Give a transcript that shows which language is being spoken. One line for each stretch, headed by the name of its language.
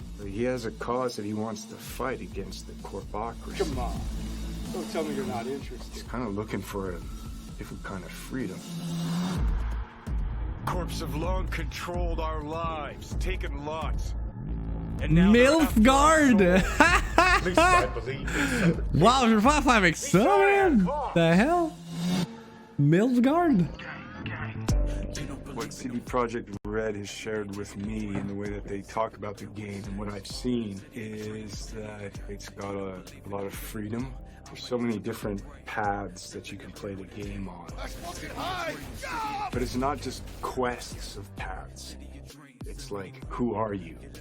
English: He has a cause that he wants to fight against the corpocracy. Come on. Don't tell me you're not interested. He's kind of looking for a different kind of freedom. Corps have long controlled our lives, taken lots. And now Milfgard! At least I believe in
French: Wow, je vais pas faire avec ça, man!
English: The hell?
French: Milfgard?
English: What CD Projekt Red has shared with me in the way that they talk about the game and what I've seen is that it's got a lot of freedom. There's so many different paths that you can play the game on. But it's not just quests of paths. It's like, who are you?